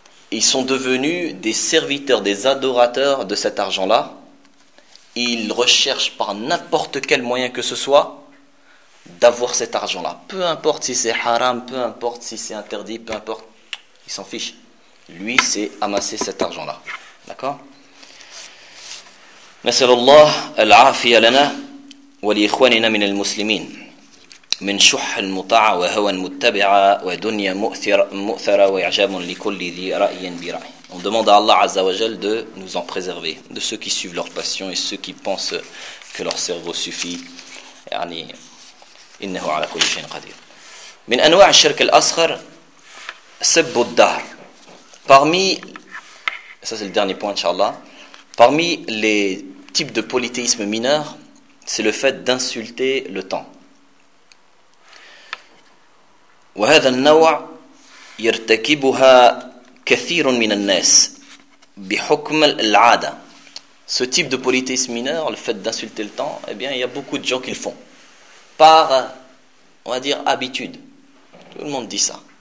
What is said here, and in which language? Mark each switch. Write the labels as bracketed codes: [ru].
[fr] Ils sont devenus des serviteurs, des adorateurs de cet argent-là. Ils recherchent par n'importe quel moyen que ce soit d'avoir cet argent-là. Peu importe si c'est haram, peu importe si c'est interdit, peu importe, ils s'en fichent. Lui, c'est amasser cet argent-là. D'accord ? [ar] نسأل الله العافية لنا ولإخواننا من المسلمين من شح المطاع وهوى المتبع ودنيا مؤثرة وإعجاب لكل ذي رأي برأي. [fr] On demande à Allah Azza wa Jal de nous en préserver, de ceux qui suivent leur passion et ceux qui pensent que leur cerveau suffit. [ar] يعني إنه على كل شيء قدير. من أنواع الشرك الأصغر سب الدهر. [fr] Parmi, ça c'est le dernier point inshallah, parmi les types de polythéisme mineur, c'est le fait d'insulter le temps. [ar] وهذا النوع يرتكبها كثير من الناس بحكم العادة. [fr] Ce type de politesse mineure, le fait d'insulter le temps, eh bien, il y a beaucoup de gens qui le font. Par, on va dire, habitude. Tout le monde dit ça.